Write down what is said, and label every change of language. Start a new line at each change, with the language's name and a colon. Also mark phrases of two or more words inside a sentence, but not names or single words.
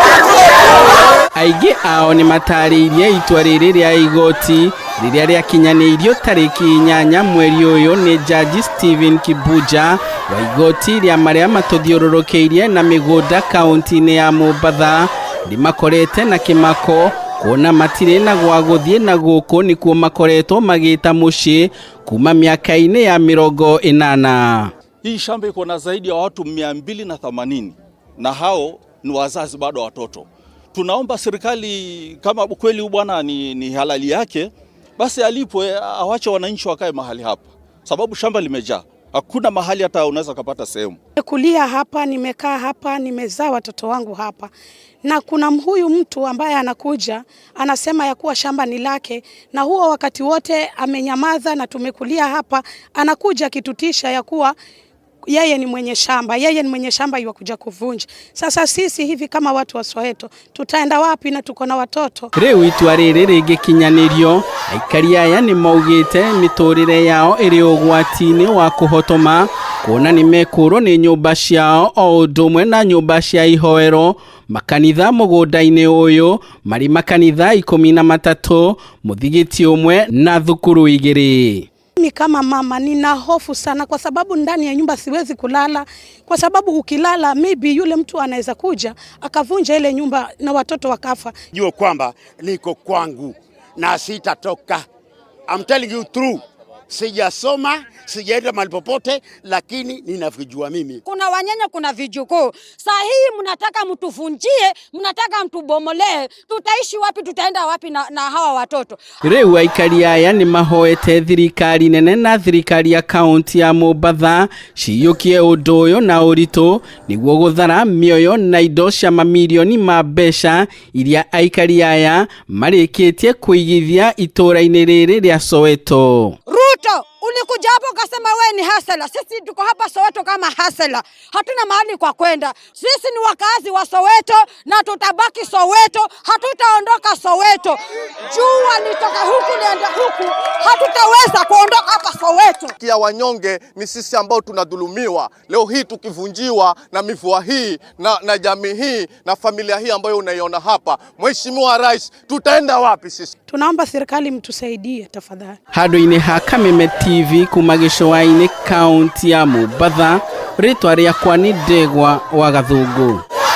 Kikuyu: Aigi ao ni matariirie itua riri ria igoti riria riakinyaniirio tariki 8 mweri uyu ni Jaji Stephen Kibuja wa igoti ria maria matuthiururukeirie na migunda kaunti-ini ya MOMBATHA rimakorete na kimako kuona matire na gwa guthie na guku nikuo makoretwo magita muci kuma miaka-ini ya 80.
Swahili: Hii shamba iko na zaidi ya watu 280 na hao ni wazazi bado watoto. Tunaomba serikali kama kweli bwana ni halali yake, basi alipwe awache wananchi wakae mahali hapa, sababu shamba limejaa. Hakuna mahali hata unaweza kupata sehemu. Kulia hapa, nimekaa hapa, nimezaa watoto wangu hapa. Na kuna huyu mtu ambaye anakuja, anasema ya kuwa shamba ni lake, na huo wakati wote amenyamaza na tumekulia hapa, anakuja kitutisha ya kuwa yeye ni mwenye shamba yuakuja kuvunja. Sasa sisi hivi kama watu wa Soweto tutaenda wapi na tuko na watoto?
Kikuyu: Riu itua riri rigikinyanirio aikari aya ni maugite miturire yao iri ugwati-ini wa kuhotoma kuona ni mekuro ni nyumba ciao o udumwe na nyumba cia ihoero makanitha mugunda-ini uyu mari makanitha 13 muthigiti umwe na thukuru 2.
Swahili: Mimi kama mama nina hofu sana kwa sababu ndani ya nyumba siwezi kulala, kwa sababu ukilala maybe yule mtu anaweza kuja akavunja ile nyumba na watoto wakafa. Jua kwamba niko kwangu na sitatoka.
English: I'm telling you true.
Swahili: Sijasoma, sijaenda mahali popote, lakini ninavijua mimi. Kuna wanyanya, kuna vijukuu. Saa hii mnataka mtuvunjie, mnataka mtubomolee. Tutaishi wapi, tutaenda wapi na hawa watoto?
Kikuyu: Riu aikari aya ni mahoete thirikari nene na thirikari ya kaunti ya MOMBATHA ciyukie undu uyu na uritu niguo guthara mioyo na indo cia mamilioni ma mbeca iria aikari aya marikitie kuigithia itura-ini riri ria Soweto.
Swahili: Ulikuja hapo ukasema wewe ni hasela. Sisi tuko hapa Soweto kama hasela. Hatuna mahali kwa kwenda. Sisi ni wakazi wa Soweto na tutabaki Soweto. Hatutaondoka Soweto. Jua litoka huku lienda huku. Hatutaweza kuondoka hapa Soweto. Kia wanyonge ni sisi ambao tunadhulumiwa. Leo hii tukivunjiwa na mivua hii na jamii hii na familia hii ambayo unaiona hapa. Mheshimiwa Rais, tutaenda wapi sisi? Tunaomba serikali mtusaidie tafadhali.
Kikuyu: Hado-ini ha Kameme TV kuma gĩcũa-inĩ kaunti ya MOMBATHA, ritwa riakwa ni Ndegwa wa Gathungu.